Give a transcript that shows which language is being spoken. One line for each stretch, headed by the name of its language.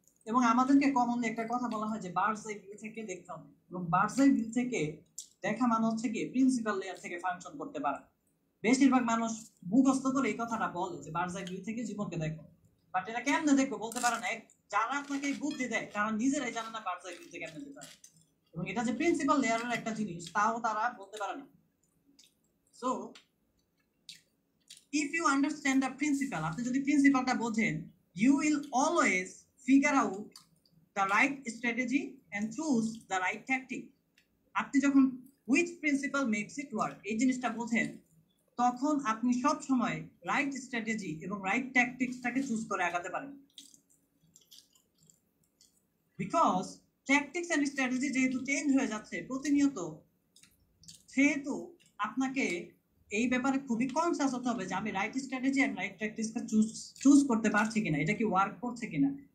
Bangla: এবং আমাদেরকে কমনলি একটা কথা বলা হয় যে বার্ডস আই ভিউ থেকে দেখতে হবে, এবং বার্ডস আই ভিউ থেকে দেখা মানে হচ্ছে কি প্রিন্সিপাল লেয়ার থেকে ফাংশন করতে পারা। বেশিরভাগ মানুষ মুখস্থ করে এই কথাটা বলে যে বার্ডস আই ভিউ থেকে জীবনকে দেখো, বাট এটা কেমনে দেখবো বলতে পারে না। যারা আপনাকে বুদ্ধি দেয় তারা নিজেরাই জানে না বার্ডস আই ভিউ থেকে কেমনে দিতে হয়, এবং এটা যে প্রিন্সিপাল লেয়ারের একটা জিনিস তাও তারা বলতে পারে না।
English: so if you understand the principle,
Bangla: আপনি যদি প্রিন্সিপালটা বোঝেন,
English: you will always figure out the right strategy and choose the right tactic.
Bangla: আপনি যখন
English: which principle makes it work
Bangla: এই জিনিসটা বোঝেন, তখন আপনি সব সময় রাইট স্ট্র্যাটেজি এবং রাইট ট্যাকটিক্সটাকে চুজ করে আগাতে পারেন। বিকজ ট্যাকটিক্স এন্ড স্ট্র্যাটেজি যেহেতু চেঞ্জ হয়ে যাচ্ছে প্রতিনিয়ত, সেহেতু আপনাকে এই ব্যাপারে খুবই কনসিয়াস হতে হবে যে আমি right strategy and right ট্যাকটিক্সকে choose করতে পারছি কিনা, এটা কি ওয়ার্ক করছে কিনা।